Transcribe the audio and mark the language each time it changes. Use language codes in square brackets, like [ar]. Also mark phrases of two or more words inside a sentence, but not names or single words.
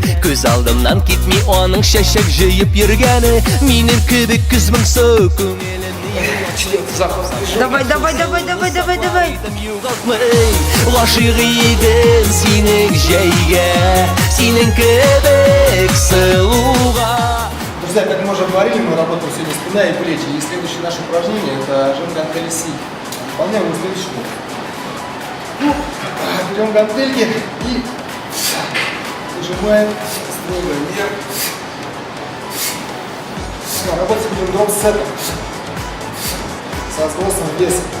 [tt] Күз алдымнан китми аның чәчәк җыеп йөргәне. Минем кебек күз моңсу күңелемне. Давай. Гашык идем синең җәйгә, синең кебек сылуга. [ru] Друзья, как мы уже говорили, мы работаем сегодня спина и плечи. И следующее наше упражнение – это жим гантели си. Выполняем его следующим образом. Берем гантельки и нажимаем строго вверх. Работать будем дроп-сетом со сбросом веса.